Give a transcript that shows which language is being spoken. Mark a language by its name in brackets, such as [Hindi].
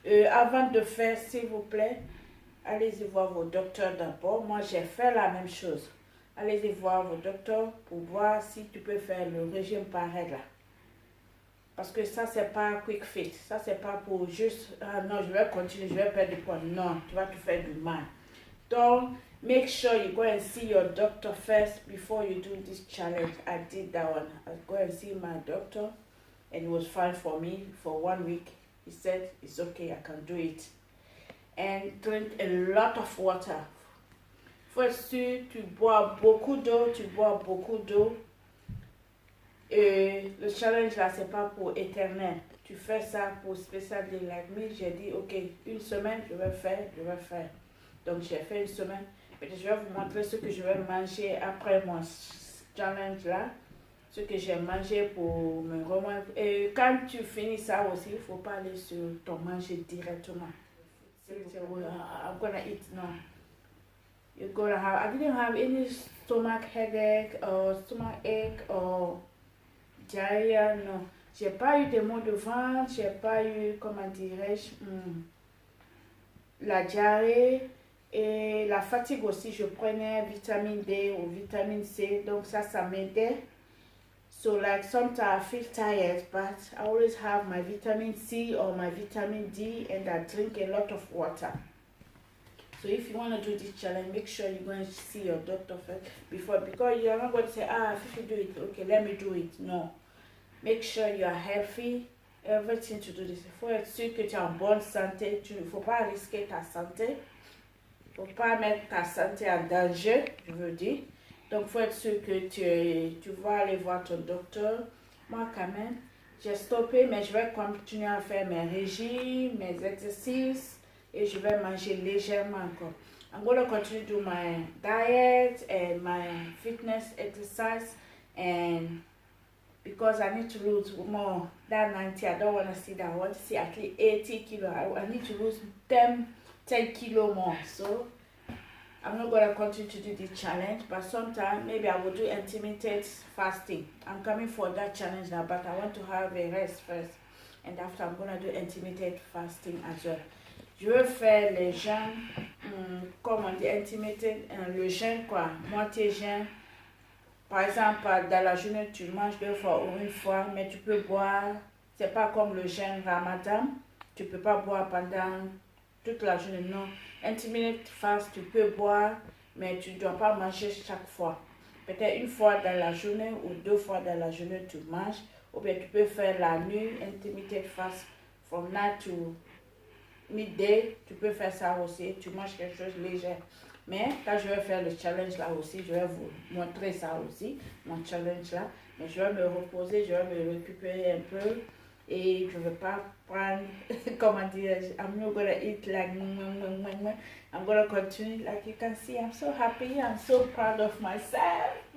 [French] Avant de faire, s'il vous plaît, allez-y voir vos docteurs d'abord. Moi, j'ai fait la même chose. Allez-y voir vos docteurs pour voir si tu peux faire le régime pareil là. Parce que ça, c'est pas quick fix. Ça, c'est pas pour juste, ah non, je vais continuer, je vais perdre du poids. Non, tu vas te faire du mal. [English] Donc, make sure you go and see your doctor first before you do this challenge. I did that one. I go and see my doctor and it was fine for me for 1 week. He said, it's okay, I can do it. And drink a lot of water. [French] Faut être sûr, tu bois beaucoup d'eau, tu bois beaucoup d'eau. Le challenge là, c'est pas pour éternel. Tu fais ça pour spécial day [English] like me. [French] J'ai dit, ok, une semaine, je vais faire. Donc, j'ai fait une semaine. Et je vais vous montrer ce que je vais manger après mon challenge là. Ce que j'ai mangé pour me remonter. Et quand tu finis ça aussi, il ne faut pas aller sur ton manger directement. [English] I'm gonna eat now. You're gonna have, I didn't have any stomach headache or stomach ache or diarrhea, non. [French] J'ai pas eu de maux de ventre, j'ai pas eu, comment dirais-je, la diarrhée et la fatigue aussi. Je prenais vitamine D ou vitamine C, donc ça m'aidait. [English] So like sometimes I feel tired, but I always have my vitamin C or my vitamin D and I drink a lot of water. So if you want to do this challenge, make sure you go and see your doctor first before, because you're not going to say, if you do it, okay, let me do it. No. Make sure you are healthy, everything to do this. [French] Il faut être sûr que tu es en bonne santé. Il ne faut pas risquer ta santé. Il ne faut pas mettre ta santé en danger, je veux dire. Donc, il faut être sûr que tu vas aller voir ton docteur. Moi, quand même, j'ai stoppé, mais je vais continuer à faire mes régimes, mes exercices, et je vais manger légèrement encore. [English] I'm going to continue to do my diet and my fitness exercise, and because I need to lose more than 90, I don't want to see that. I want to see at least 80 kilos. I need to lose 10 kilos more. So I'm not going to continue to do this challenge, but sometime maybe I will do intermittent fasting. I'm coming for that challenge now, but I want to have a rest first. And after, I'm going to do intermittent fasting as well. [French] Je veux faire les jeûnes, comme on dit, intermittent, le jeûne quoi, moitié jeûne. Par exemple, dans la journée, tu manges 2 fois ou 1 fois, mais tu peux boire. C'est pas comme le jeûne Ramadan. Tu peux pas boire pendant toute la journée, non. Intermittent fast, tu peux boire, mais tu ne dois pas manger chaque fois. Peut-être 1 fois dans la journée ou 2 fois dans la journée, tu manges. Ou bien tu peux faire la nuit, intermittent fast, [English] from night to midday. [French] Tu peux faire ça aussi, tu manges quelque chose de léger. Mais quand je vais faire le challenge là aussi, je vais vous montrer ça aussi, mon challenge là. Mais je vais me reposer, je vais me récupérer un peu. Et je ne vais pas prendre, comment dire, [English] I'm not going to eat like, I'm going to continue. Like you can see, I'm so happy, I'm so proud of myself.